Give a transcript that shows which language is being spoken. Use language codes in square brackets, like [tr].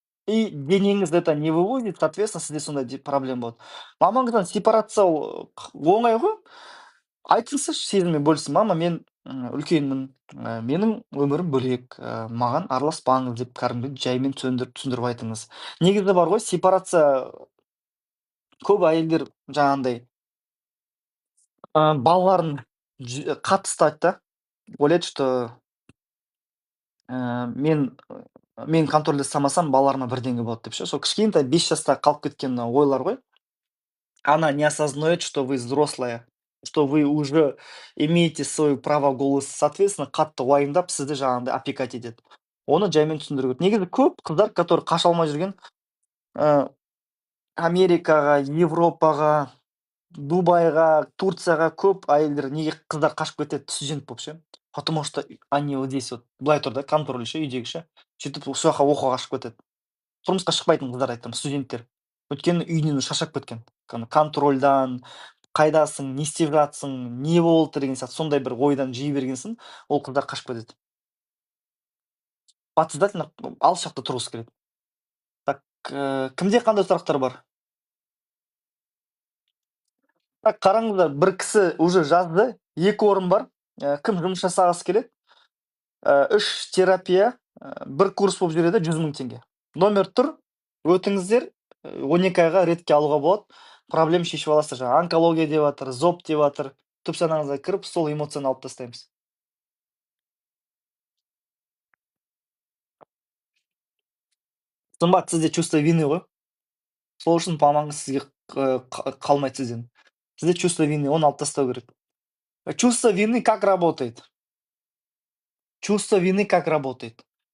[ru] И [kk] денеңіз [ru] это не выводит, соответственно, [kk] сізде сондай проблема болады. Мамаңыздан сепарация оңай ғой. Айтыңызшы, сезіммен бөлісін. Мама, мен үлкенмін, менің өмірім бөлек, маған араласпаңыз деп кәдімгі жаймен түсіндіріп айтыңыз. Негізі бар ғой, сепарация көп әйелдер жаңағындай балаларын қатты ұстайды да. Ойлайды, [ru] что [kk] мен контрольда ұстамасам, балаларыма бірдеңе болады деп ше. Сол кішкентай 5 жаста қалып кеткен ойлар ғой. [ru] Она не осознает, что вы взрослая, что вы уже имеете свое право голоса. Соответственно, [kk] қатты уайымдап, сізді жаңағындай [ru] опекать [kk] етеді. Оны жаймен түсіндіру керек. Негізі көп қыздар, [ru] которые [kk] қаша алмай жүрген, Америкаға, Европаға, Дубайға, Турцияға көп әйелдер неге қыздар қашып кетеді студент болып ше? [ru] Потому что они вот здесь вот [kk] былай тұр да, [ru] контроль [kk] ше, үйдегі ше. Сөйтіп сол жаққа оқуға қашып кетеді. Тұрмысқа шықпайтын қыздар айтамын, студенттер. Өйткені үйінен шаршап кеткен. Контрольдан, қайдасың, не істеп жатсың, не болды деген сияқты сондай бір ойдан жей бергенсін, ол қыздар қашып кетеді. [ru] Подсознательно [kk] алыс жақта тұрғысы келеді. [ru] Так, [kk] кімде қандай сұрақтар бар? [ru] Так, [kk] қараңыздар, бір кісі [ru] уже [kk] жазды, 2 орын бар. кім жұмыс жасағысы келеді, үш терапия, бір курс болып жүреді 100 000 теңге. Номер тұр, өтіңіздер, 12 айға ретке алуға болады, проблема шешіп аласыздар. Жаңағы онкология деп жатыр, зоб деп жатыр. Түп санаңызға кіріп, сол эмоцияны алып тастаймыз. Қымбат, сізде [ru] чувство вины [kk] ғой. Сол үшін мамаңыз сізге қалмайды сізден. Сізде [ru] чувство вины, [kk] оны алып тастау керек. [ru] Чувство вины как работает? Чувство вины как работает?